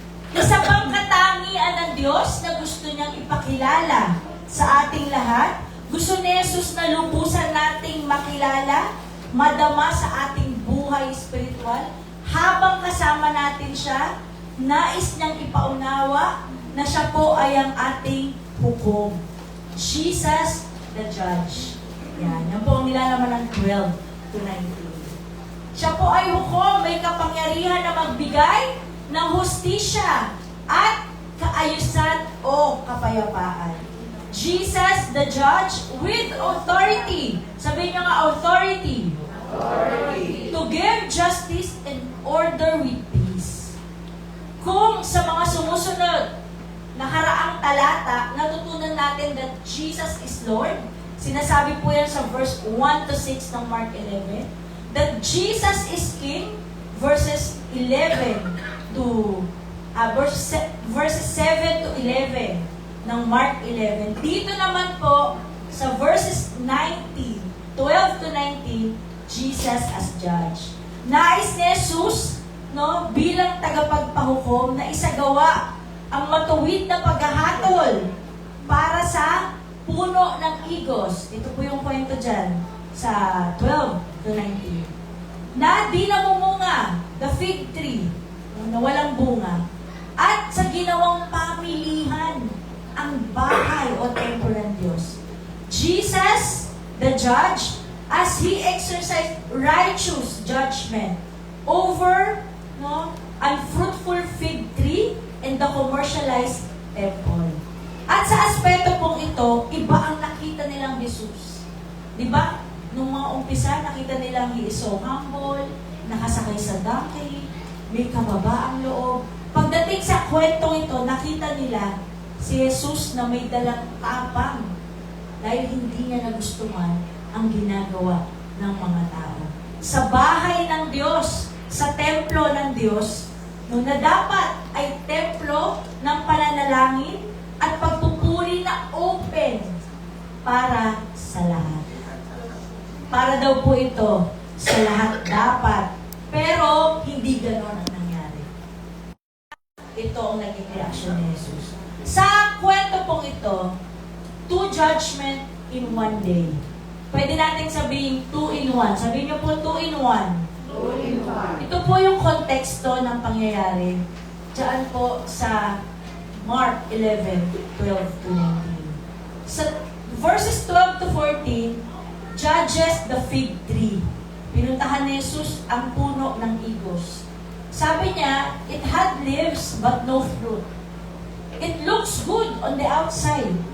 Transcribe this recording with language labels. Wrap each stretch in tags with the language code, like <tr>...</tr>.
<tl>Isa pang katangian ng Diyos na gusto niyang ipakilala sa ating lahat, gusto ni Jesus na lubusan nating makilala, madama sa ating buhay spiritual, habang kasama natin siya, nais niyang ipaunawa na siya po ay ang ating hukom.</tl> <en>Jesus the Judge.</en> <tl>Yan po ang nilalaman ng 12 to 19. Siya po ay hukom, may kapangyarihan na magbigay ng hustisya at kaayusan o kapayapaan.</tl> <en>Jesus the Judge with authority.</en> <tl>Sabihin niyo nga,</tl> <en>authority. Authority. To give justice and order with peace.</en> <tl>Kung sa mga sumusunod nakaraang talata, natutunan natin</tl> <en>that Jesus is Lord.</en> <tl>Sinasabi po yan sa verse 1 to 6 ng Mark 11.</tl> <en>That Jesus is King, verses 11 to verses 7 to 11 ng Mark 11.</en> <tl>Dito naman po sa verses 12 to 19, Jesus as judge. Nais ni Jesus, no, bilang tagapagpahukom na isagawa ang matuwid na paghahatol para sa puno ng igos. Ito po yung kwento dyan sa 12 to 19. Na di namumunga,</tl> <en>the fig tree,</en> <tl>na walang bunga, at sa ginawang pamilihan, ang bahay o templo ng Diyos.</tl> <en>Jesus, the judge, as He exercised righteous judgment over unfruitful fig tree and the commercialized temple.</en> <tl>At sa aspeto pong ito, iba ang nakita nilang Jesus. Di ba? Nung mga umpisa, nakita nilang</tl> <en>He is so humble,</en> <tl>nakasakay sa donkey, may kababaang loob. Pagdating sa kwentong ito, nakita nila si Jesus na may dalang tapang dahil hindi niya nagustuhan ang ginagawa ng mga tao. Sa bahay ng Diyos, sa templo ng Diyos, na dapat ay templo ng pananalangin at pagpupuri na open para sa lahat. Para daw po ito sa lahat dapat. Pero hindi ganon ang nangyari. Ito ang naging reaksyon ni Jesus. Sa kwento pong ito,</tl> <en>2 judgment in 1 day.</en> <tl>Pwede natin sabihin</tl> <en>2 in 1.</en> <tl>Sabihin niyo po 2 in 1.</tl> <en>2 in 1.</en> <tl>Ito po yung konteksto ng pangyayari. Diyan po sa Mark 11:12 to 19.</tl> <en>Sa verses 12 to 14, judges the fig tree.</en> <tl>Pinuntahan ni Jesus ang puno ng igos. Sabi niya,</tl> <en>it had leaves but no fruit. It looks good on the outside.</en>